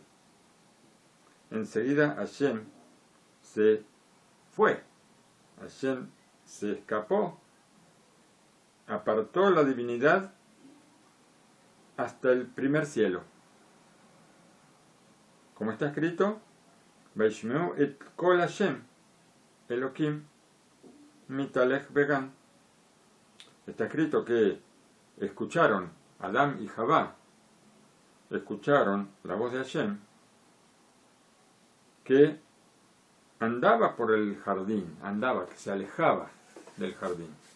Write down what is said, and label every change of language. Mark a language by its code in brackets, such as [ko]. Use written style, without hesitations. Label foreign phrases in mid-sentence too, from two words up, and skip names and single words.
[es] Enseguida Hashem se fue. Hashem se escapó, apartó la divinidad hasta el primer cielo. Como está escrito, [he] וישמעו את קול השם אלהים מתהלך בגן. [es] Está escrito que escucharon, Adán y Javá, escucharon la voz de Hashem, que andaba por el jardín, que se alejaba del jardín.